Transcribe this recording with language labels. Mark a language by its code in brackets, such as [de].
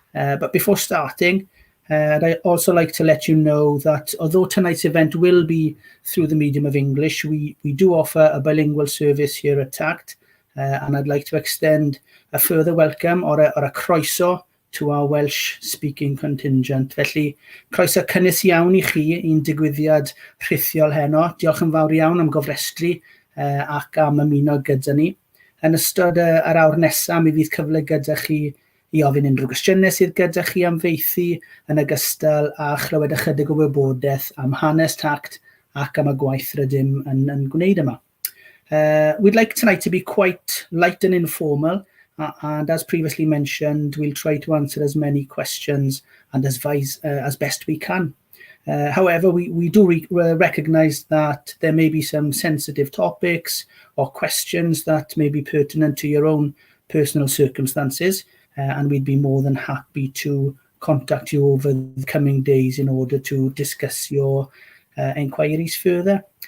[en] But before starting, I'd also like to let you know that although tonight's event will be through the medium of English, we do offer a bilingual service here at TACT, and I'd like to extend a further welcome or a croeso to our Welsh-speaking contingent. [cy] Felly, croeso cynnes iawn I chi i'n digwyddiad rhithiol heno. Diolch yn fawr iawn am gofrestru ac am ymuno gyda ni. Yn ystod yr awr nesaf, mi fydd cyfle gyda chi I ofyn unrhyw gwestiynau sydd gyda chi am feithi yn ogystal â chlywed ychydig o wybodaeth am hanes TACT ac am y gwaith rydym yn gwneud yma. [en] We'd like tonight to be quite light and informal, and as previously mentioned, we'll try to answer as many questions and advise as best we can. However, we do recognise that there may be some sensitive topics or questions that may be pertinent to your own personal circumstances, and we'd be more than happy to contact you over the coming days in order to discuss your enquiries further.